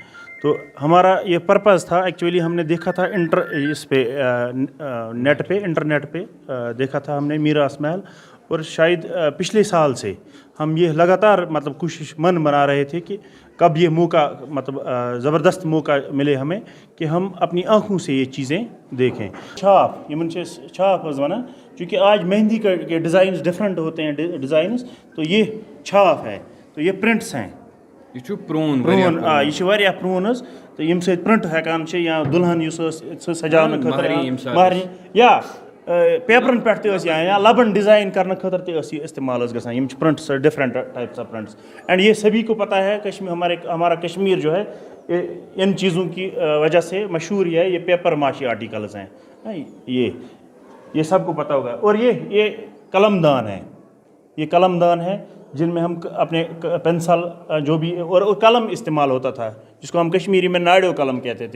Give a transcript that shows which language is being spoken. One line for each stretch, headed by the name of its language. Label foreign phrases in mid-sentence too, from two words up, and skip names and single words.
Urdu: تو ہمارا یہ پرپز تھا، ایکچولی ہم نے دیکھا تھا اس پہ انٹرنیٹ پہ دیکھا تھا ہم نے میراث محل، اور شاید پچھلے سال سے ہم یہ لگاتار مطلب کوشش بنا رہے تھے کہ کب یہ موقع مطلب زبردست موقع ملے ہمیں کہ ہم اپنی آنکھوں سے یہ چیزیں دیکھیں. چھاپ یہ چھاپ ونان، چونکہ آج مہندی کے
English: designs different
Urdu: ہوتے ہیں ڈیزائنز، تو یہ چھاپ ہے، تو یہ پرنٹس ہیں.
Kashmiri: یہ پرون یہ پرون حظ، تو یم سۭتۍ پرنٹ ہیکان چھِ، یا دُلہن یُس ٲس سجاونہٕ خٲطرٕ مہرنہِ یا پیپرن پٮ۪ٹھ تہِ ٲس یا لبن ڈیزائن کرنے خٲطرٕ تہِ ٲس یہ استعمال گژھان. یم چھِ
English: prints different types of prints.
Urdu: اینڈ یہ سبھی کو پتہ ہے ہمارا کشمیر جو ہے ان چیزوں کی وجہ سے مشہور ہے. یہ
English: papier-mâché articles
Urdu: ہیں، یہ سب کو پتہ ہوگا. اور یہ قلم دان ہے، یہ قلم دان ہے جن میں ہم اپنے پینسل جو بھی اور قلم استعمال ہوتا تھا، جس کو ہم کشمیری میں ناڑیو قلم کہتے تھے.